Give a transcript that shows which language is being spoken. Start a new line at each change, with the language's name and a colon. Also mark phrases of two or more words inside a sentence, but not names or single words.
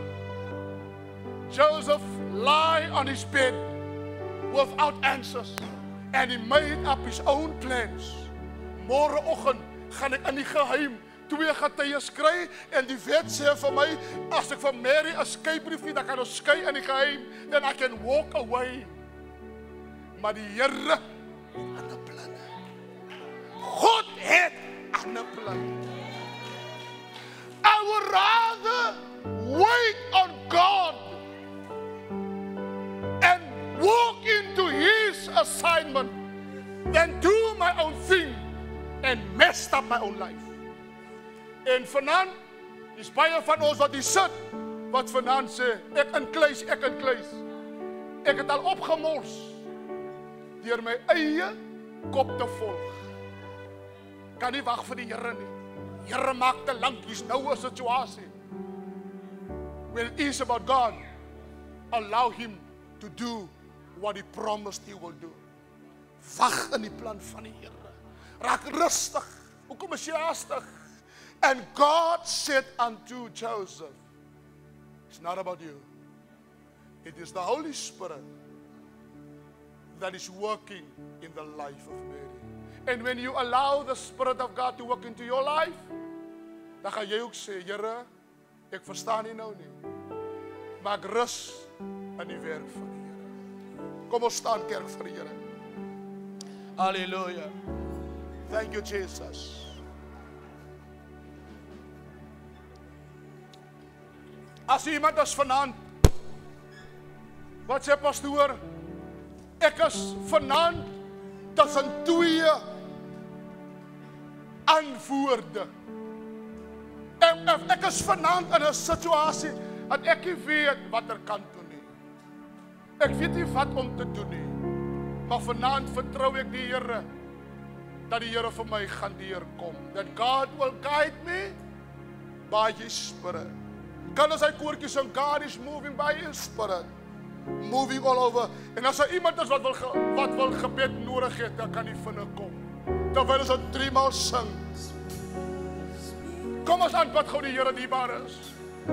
English: Joseph lay on his bed without answers, and he made up his own plans.
Afrikaans: Môreoggend gaan ek in die geheim 2 getuies kry, en die wet sê vir my, as ek vir Mary 'n skeibrief gee, dan kan ons skei in die geheim,
English: then I can walk away.
Afrikaans: Maar die Here het ander planne. God het ander planne.
English: I would rather wait on God and walk into His assignment than do my own thing and messed up my own life.
Afrikaans: En vanaand is baie van ons wat hier sit, wat vanaand sê, ek in kluis. Ek het al opgemors deur my eie kop te volg. Kan nie wag vir die Here nie. Here maak te lank, hier's nou 'n situasie.
English: When it is about God, allow Him to do what He promised He will do.
Afrikaans: Wag in die plan van die Here. Raak rustig. Hoekom is jy haastig?
English: And God said unto Joseph, it's not about you. It is the Holy Spirit that is working in the life of Mary. And when you allow the Spirit of God to work into your life,
Afrikaans: dan gaan jy ook sê, Here, ek verstaan nie nou nie, maar ek rus in die werk van die Here. Kom ons staan kerk vir die Here.
English: Halleluja. Thank you, Jesus.
Afrikaans: As iemand is vanaand, wat sê pastoor, ek is vanaand tussen twee antwoorde. Ek is vanaand in 'n situasie dat ek nie weet watter kant toe nie. Ek weet nie wat om te doen nie. Maar vanaand vertrou ek die Here dat die Here vir my gaan deurkom.
English: That God will guide me by His Spirit.
Afrikaans: Kan ons hy koortjies sing,
English: God is moving by His Spirit. Moving all over.
Afrikaans: En as daar iemand is wat wil gebed nodig het, dan kan hy vinnig kom. Terwyl ons 3 maal sing. Kom ons aanbid gou die Here die waar is.